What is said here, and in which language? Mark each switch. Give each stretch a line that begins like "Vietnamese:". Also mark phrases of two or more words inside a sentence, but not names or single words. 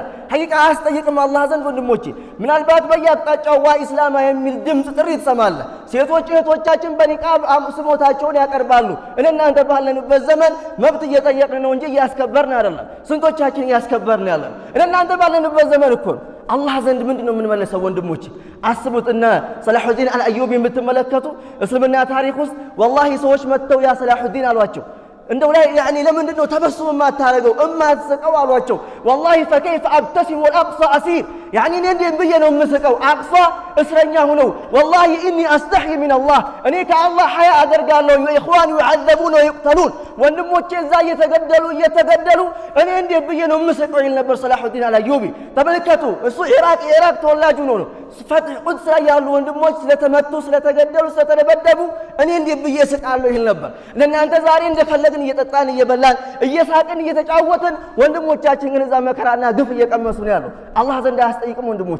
Amharic: ሐቂቃ አያስጠይቅም አላህ ዘንድ ወንድሞቼ። ምናልባት በየአቅጣጫው
Arabic: وا إسلاماه
Amharic: የሚል ድምፅ ጥሪ ትሰማለህ። ሴቶች እህቶቻችን በኒቃብ ስሞታቸውን ያቀርባሉ። እናንተ ባለንበት ዘመን መብት እየጠየቅን ነው እንጂ እያስከበርን አይደለም። ስንቶቻችን እያስከበርን ያለን? እናንተ ባለንበት ዘመን እኮ አላህ ዘንድ ምንድነው የምንመለሰው? ወንድሞቼ አስቡት። እነ ሰላሁዲን አልአዩቢ የምትመለከቱ እስልምና ታሪክ ውስጥ ወላሂ ሰዎች መጥተው ያ ሰላሁዲን አሏቸው፣ እንደው ላይ ያኒ ለምንድነው ተበሱም ማታረገው እማትስቀው አሏቸው
Arabic: والله فكيف ابتسم والاقصى اسير يعني
Amharic: እንዴ ብዬ ነው የምስቀው አቅሷ እስረኛ ሆነው
Arabic: والله اني استحي من الله
Amharic: እኔ ከአላህ ሐያ አደርጋለሁ ኢኽዋን
Arabic: يعذبون ويقتلون
Amharic: ወንድሞቼ እዛ እየተገደሉ እኔ እንዴ ብዬ ነው የምስቀው ይል ነበር ሰላሁዲን አልአዩቢ ተመልከቱ እሱ ኢራቅ ተወላጅ ነው ፈትህ ቁድስ ላይ ያሉ ወንድሞች ስለተመቱ ስለተገደሉ ስለተደበደቡ እኔ እንዴ ብዬ ስቃለሁ ይል ነበር ለእናንተ ዛሬ እንደፈለግን እየጠጣን እየበላን እየሳቅን እየተጫወትን ወንድሞቻችን ግን እዛ መከራና ግፍ እየቀመሱ ነው ያለው አላህ ዘንድ አያስጠይቅም ወንድሞች